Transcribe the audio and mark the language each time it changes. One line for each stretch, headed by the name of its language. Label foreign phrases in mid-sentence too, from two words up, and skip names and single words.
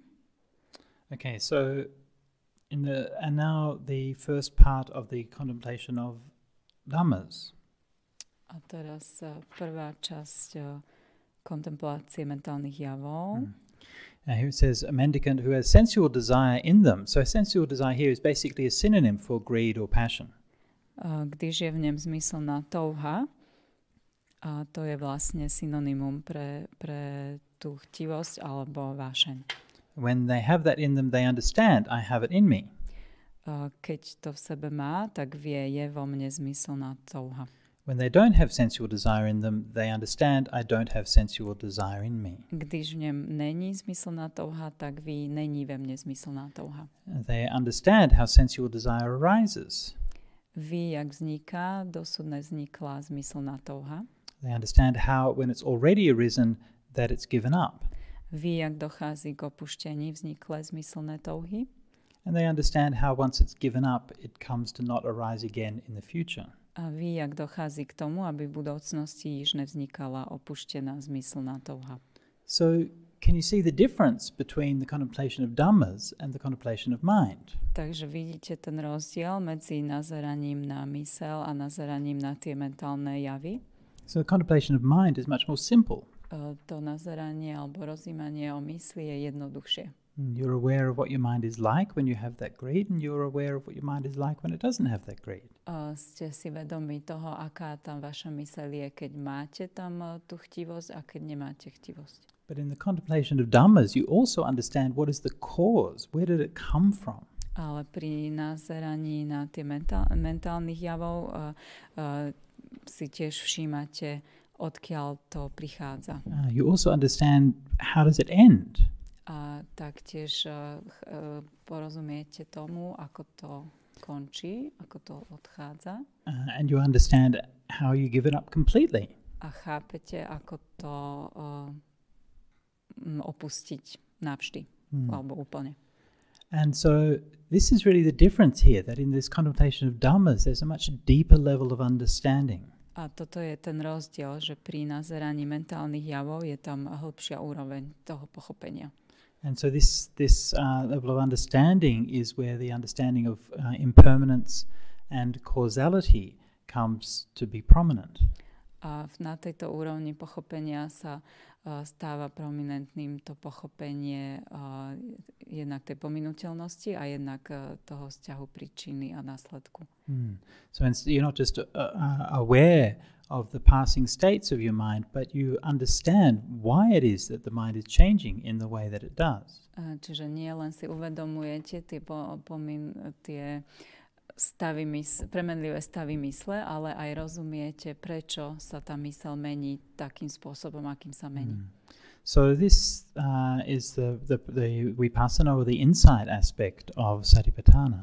English: Okay, so and now the first part of the contemplation of dhammas.
Slovak: A teraz prvá časť kontemplácie mentálnych javov.
English: Here it says a mendicant who has sensual desire in them. So sensual desire here is basically a synonym for greed or passion.
Czech: Když je v ňom zmyselná touha,
Slovak: a to je vlastne synonymum pre tú chtivosť alebo vášeň.
English: When they have that in them, they understand, I have it in me.
Slovak: Keď to v sebe má, tak vie, je vo mne zmyselná touha.
English: When they don't have sensual desire in them, they understand, I don't have sensual desire in me.
Czech: Když v ňom není zmyselná touha, tak ví, není ve mne zmyselná touha.
English: They understand how sensual desire arises.
Czech: Ví, jak vzniká, dosud nevznikla zmyselná touha.
English: They understand how, when it's already arisen, that it's given up.
Czech: Ví, jak dochází k opuštení vzniklé zmyselné touhy.
English: And they understand how once it's given up, it comes to not arise again in the future.
Czech: A ví, jak dochází k tomu, aby v budoucnosti již nevznikala opuštěná zmyslná touha.
English: So, can you see the difference between the contemplation of dhammas and the contemplation of mind?
Slovak: Takže vidíte ten rozdiel medzi nazeraním na mysel a nazeraním na tie mentálne javy?
English: So the contemplation of mind is much more simple.
Slovak: To nazeranie alebo rozjímanie o mysli je jednoduchšie.
English: You're aware of what your mind is like when you have that greed, and you're aware of what your mind is like when it doesn't have that greed.
Slovak: Ste si vedomí toho, aká tam vaša myseľ je, keď máte tam tú chtivosť a keď nemáte chtivosť.
English: But in the contemplation of dhammas, you also understand what is the cause, where did it come from?
Slovak: Ale pri nazeraní na tie mentálnych javov si tiež všímate, odkiaľ to prichádza.
English: You also understand how does it end?
Slovak: A taktiež porozumiete tomu, ako to končí, ako to odchádza.
English: And you understand how you give it up completely.
Slovak: A chápete, ako to opustiť navždy, alebo úplne.
English: And so this is really the difference here, that in this contemplation of dhammas, there's a much deeper level of understanding.
Slovak: A toto je ten rozdiel, že pri nazeraní mentálnych javov je tam hĺbšia úroveň toho pochopenia.
English: And so this level of understanding is where the understanding of impermanence and causality comes to be prominent.
Slovak: A na tejto úrovni pochopenia sa stáva prominentným to pochopenie jednak tej pominuteľnosti a jednak toho vzťahu príčiny a následku.
English: So you're not just aware of the passing states of your mind, but you understand why it is that the mind is changing in the way that it does.
Slovak: Čiže nie len si uvedomujete tie premenlivé stavy mysle, ale aj rozumiete, prečo sa tá myseľ mení takým spôsobom, akým sa mení.
English: So this is the vipassana or the insight aspect of satipatthana.